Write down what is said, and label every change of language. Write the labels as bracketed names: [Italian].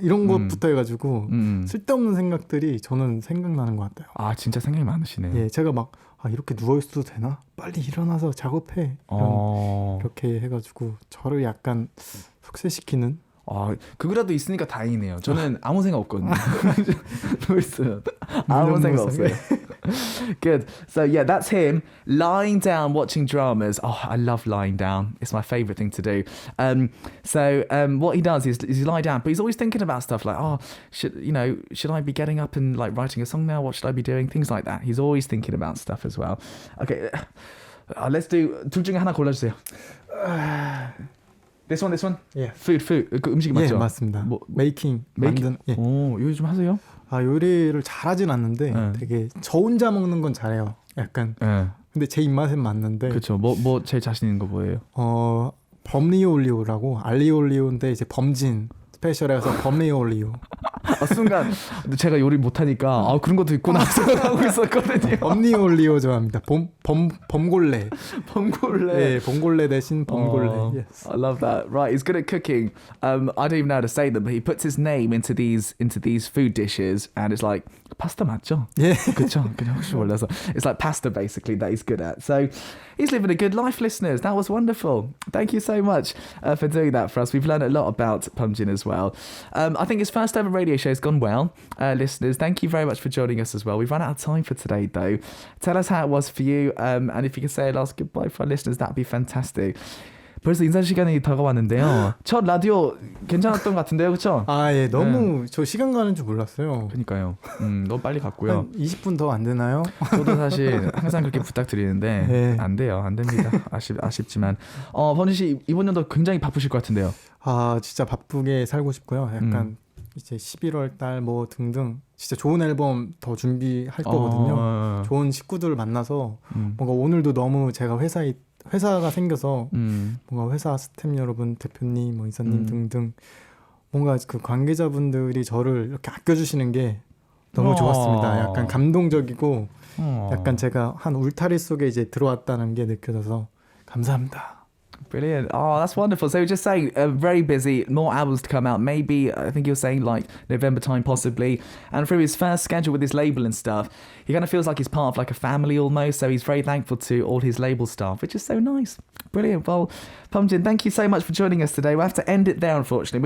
[Korean] 이런 것부터 해가지고 쓸데없는 생각들이 저는 생각나는 것 같아요. 아 진짜 생각이 많으시네요. 예, 제가 막 이렇게 누워있어도 되나? 빨리 일어나서 작업해. 이렇게 해가지고 저를 약간 속쇄시키는 그거라도 있으니까 다행이네요. 저는 아무 생각 없거든요. 누워있어요. 아무 생각 없어요. Good. [English] So yeah, that's him lying down watching dramas. Oh, I love lying down. It's my favorite thing to do. So what he does is he lie down, but he's always thinking about stuff like, should I be getting up and like writing a song now? What should I be doing? Things like that. He's always thinking about stuff as well. Okay, let's do [Korean] 둘 중에 하나 골라주세요. [English] This one? [Korean] 예. Food. 그 음식이 맞죠? 예, 맞습니다. 만든. 예. 요리 좀 하세요? 요리를 잘하진 않는데 되게 저 혼자 먹는 건 잘해요. 약간. 근데 제 입맛엔 맞는데. 그렇죠. 뭐 제일 자신 있는 거 뭐예요? 범리오 올리오라고 알리오 올리오인데 이제 범진 스페셜에서 범리오 올리오. 순간 제가 요리 못하니까 그런 것도 있구나 생각하고 있었거든요. 범리오 올리오 좋아합니다. 범골레. 네, 범골레 대신 범골레. Yes. [English] I love that. Right, he's good at cooking. I don't even know how to say them, but he puts his name into these food dishes, and it's like pasta 맞죠? [Korean] 예. 그렇죠. 그냥 혹시 몰라서. [English] It's like pasta basically that he's good at. So he's living a good life, listeners. That was wonderful. Thank you so much for doing that for us. We've learned a lot about BUMJIN as well. I think his first ever radio show has gone well. Listeners, thank you very much for joining us as well. We've run out of time for today though. Tell us how it was for you, and if you can say a last goodbye for our listeners, that'd be fantastic. [Korean] 벌써 인사 시간이 다가왔는데요. 첫 라디오 괜찮았던 것 같은데요, 그렇죠? 예, 너무 저 시간 가는 줄 몰랐어요. 그러니까요. 너무 빨리 갔고요. 한 20분 더 안 되나요? 저도 사실 항상 그렇게 부탁드리는데 네. 안 돼요, 안 됩니다. 아쉽지만 범진 씨 이번 연도 굉장히 바쁘실 것 같은데요. 진짜 바쁘게 살고 싶고요. 약간 이제 11월 달 뭐 등등 진짜 좋은 앨범 더 준비할 거거든요. 좋은 식구들 만나서 뭔가 오늘도 너무 제가 회사가 생겨서 뭔가 회사 스태프 여러분, 대표님, 뭐 이사님 등등 뭔가 그 관계자분들이 저를 이렇게 아껴주시는 게 너무 좋았습니다. 약간 감동적이고 약간 제가 한 울타리 속에 이제 들어왔다는 게 느껴져서 감사합니다. [English] Brilliant. That's wonderful. So just saying, very busy, more albums to come out. Maybe, I think you're saying like November time possibly. And through his first schedule with his label and stuff, he kind of feels like he's part of like a family almost. So he's very thankful to all his label staff, which is so nice. Brilliant. Well, BUMJIN, thank you so much for joining us today. We'll have to end it there, unfortunately.